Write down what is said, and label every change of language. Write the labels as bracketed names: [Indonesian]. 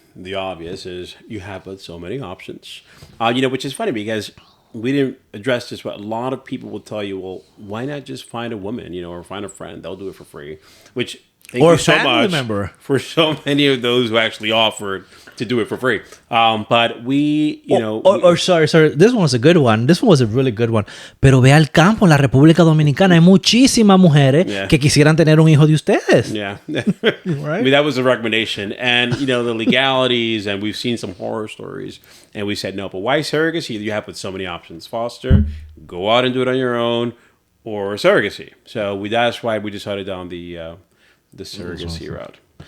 [English] The obvious is you have so many options. Which is funny because we didn't address this, but a lot of people will tell you, well, why not just find a woman, or find a friend? They'll do it for free. Which thank you so much member. For so many of those who actually offered to do it for free. But we, sorry, this one was a good one. This one was a really good one. [Spanish] Pero ve al campo, en la República Dominicana, hay muchísimas mujeres que quisieran tener un hijo de ustedes. [English] Yeah. Right? I mean, that was a recommendation. And, the legalities, and we've seen some horror stories. And we said, no, but why surrogacy? You have so many options. Foster, go out and do it on your own, or surrogacy. So that's why we decided on the surrogacy route.